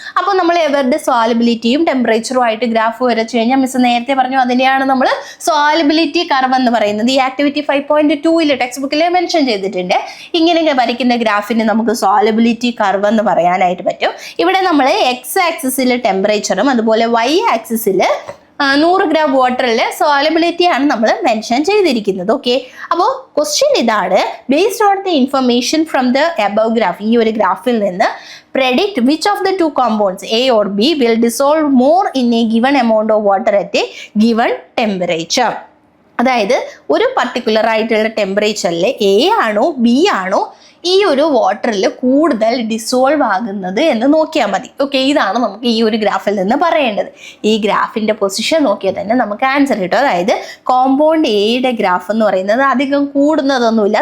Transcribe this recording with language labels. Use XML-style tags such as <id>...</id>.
<ml>അപ്പോൾ നമ്മൾ ഇവരുടെ സോളിബിലിറ്റിയും ടെമ്പറേച്ചറും ആയിട്ട് ഗ്രാഫ് വരച്ചു കഴിഞ്ഞാൽ മിസ് നേരത്തെ പറഞ്ഞു അതിനെയാണ് നമ്മൾ സോളിബിലിറ്റി കർവ് എന്ന് പറയുന്നത്. ഈ ആക്ടിവിറ്റി 5.2 ടെക്സ്റ്റ് ബുക്കിൽ മെൻഷൻ ചെയ്തിട്ടുണ്ട്. ഇങ്ങനെ വരയ്ക്കുന്ന ഗ്രാഫിന് നമുക്ക് സോളിബിലിറ്റി കർവ് എന്ന് പറയാനായിട്ട് പറ്റും. ഇവിടെ നമ്മൾ എക്സ് ആക്സിസിൽ ടെമ്പറേച്ചറും അതുപോലെ വൈ ആക്സിസിൽ 100 ഗ്രാം വാട്ടറിൽ സോളിബിലിറ്റി ആണ് നമ്മൾ മെൻഷൻ ചെയ്തിരിക്കുന്നത്. ഓക്കെ, അപ്പോൾ ക്വസ്റ്റ്യൻ ഇതാണ്.</ml> <en>based on the information from the above graph,</en> <ml>ഈ ഒരു ഗ്രാഫിൽ നിന്ന്</ml> <en>predict which of the two compounds A or B will dissolve more in a given amount of water at a given temperature.</en> <ml>അതായത് ഒരു particular ആയിട്ടുള്ള ടെമ്പറേച്ചറിൽ A ആണോ B ആണോ ഈ ഒരു വാട്ടറിൽ കൂടുതൽ ഡിസോൾവ് ആകുന്നത് എന്ന് നോക്കിയാൽ മതി. ഓക്കെ, ഇതാണ് നമുക്ക് ഈ ഒരു ഗ്രാഫിൽ നിന്ന് പറയേണ്ടത്. ഈ ഗ്രാഫിന്റെ പൊസിഷൻ നോക്കിയാൽ തന്നെ നമുക്ക് ആൻസർ കിട്ടും. അതായത് കോമ്പൗണ്ട് എയുടെ ഗ്രാഫ് എന്ന് പറയുന്നത് അധികം കൂടുന്നതൊന്നുമില്ല.</ml>